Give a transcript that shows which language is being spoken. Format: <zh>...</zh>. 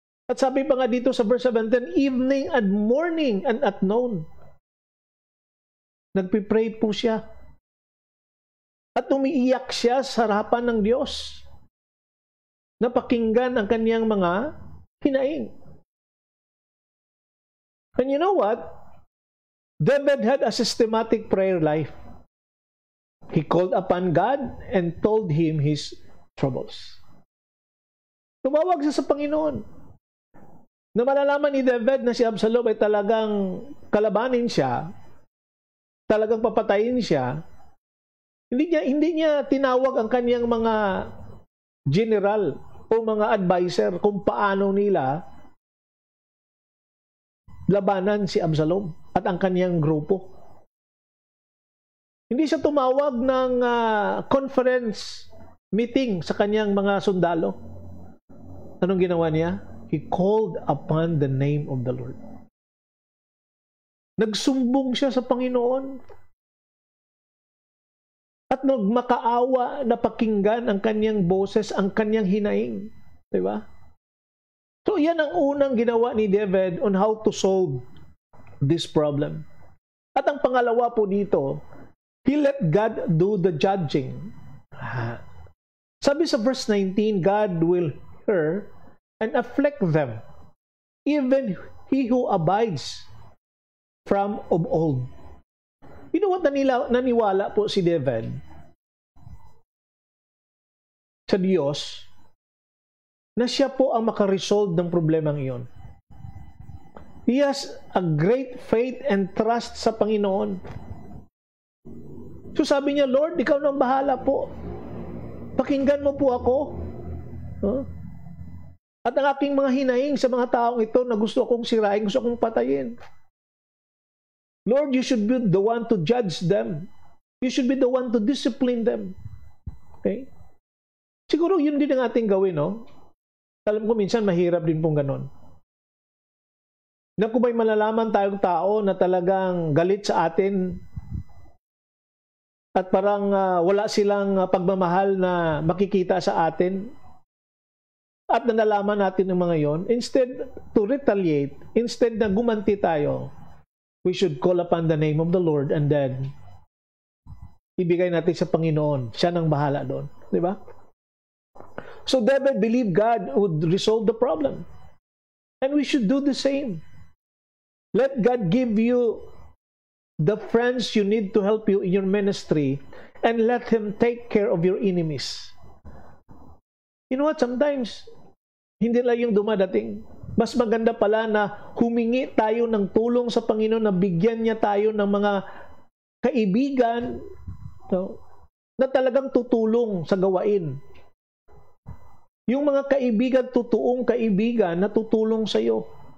<tl>At sabi pa nga dito sa verse 17,</tl> <en>evening and morning and at noon.</en> <tl>Nagpipray po siya. At umiiyak siya sa harapan ng Diyos. Napakinggan ang kaniyang mga hinaing.</tl> <en>And you know what? David had a systematic prayer life. He called upon God and told Him his troubles.</en> <tl>Tumawag siya sa Panginoon. Na malalaman ni David na si Absalom ay talagang kalabanin siya, talagang papatayin siya, hindi niya tinawag ang kaniyang mga general o mga advisor kung paano nila labanan si Absalom at ang kaniyang grupo. Hindi siya tumawag ng conference meeting sa kaniyang mga sundalo. Anong ginawa niya?</tl> <en>He called upon the name of the Lord.</en> <tl>Nagsumbong siya sa Panginoon. At nagmakaawa na pakinggan ang kaniyang boses, ang kaniyang hinaing. Diba? So, yan ang unang ginawa ni David</tl> <en>on how to solve this problem.</en> <tl>At ang pangalawa po dito,</tl> <en>he let God do the judging.</en> <tl>Sabi sa</tl> <en>verse 19, God will hear and afflict them, even he who abides from of old. You know what,</en> <tl>naniwala po si David sa Diyos na siya po ang makaresolve ng problemang iyon.</tl> <en>He has a great faith and trust</en> <tl>sa Panginoon. So sabi niya, Lord, ikaw nang bahala po. Pakinggan mo po ako. No? At ang aking mga hinaing sa mga taong ito na gusto akong sirain, gusto akong patayin.</tl> <en>Lord, you should be the one to judge them. You should be the one to discipline them.</en> <tl>Okay? Siguro yun din ang ating gawin, no? Alam ko minsan mahirap din pong ganon. Na kung may malalaman tayong tao na talagang galit sa atin at parang wala silang pagmamahal na makikita sa atin at nalalaman natin ng mga yon,</tl> <en>instead to retaliate,</en> <tl>instead na gumanti tayo,</tl> <en>we should call upon the name of the Lord</en> <tl>and then ibigay natin sa Panginoon. Siya nang bahala doon. Di ba?</tl> <en>So David believed God would resolve the problem. And we should do the same. Let God give you the friends you need to help you in your ministry and let Him take care of your enemies. You know what? Sometimes,</en> <tl>hindi lang yung dumadating. Mas maganda pala na humingi tayo ng tulong sa Panginoon, na bigyan niya tayo ng mga kaibigan, no, na talagang tutulong sa gawain. Yung mga kaibigan, totoong kaibigan na tutulong sa iyo.</tl>